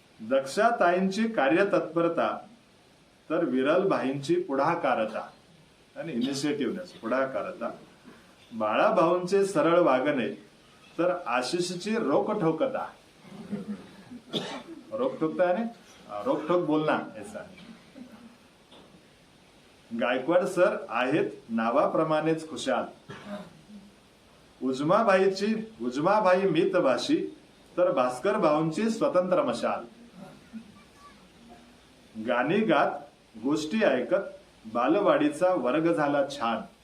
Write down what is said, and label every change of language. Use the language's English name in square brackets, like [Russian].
[Marathi] दक्षाताईंची कार्यतत्परता तर विरल भाईंची पुढाकारता आणि इनिशिएटिव्हनेस, पुढाकारता. बाळाभाऊंचे सरळ वागणे तर आशिषची रोकठोकता. [Hindi] रोकठोकता है रोकठोक बोलना ऐसा. [Marathi] गायकवाड सर आहेत नावाप्रमाणेच खुशाल. उजमाबाई मितभाषी तर भास्कर भाऊंची स्वतंत्र मशाल. गाणी गात गोष्टी ऐकत बालवाडीचा वर्ग झाला छान.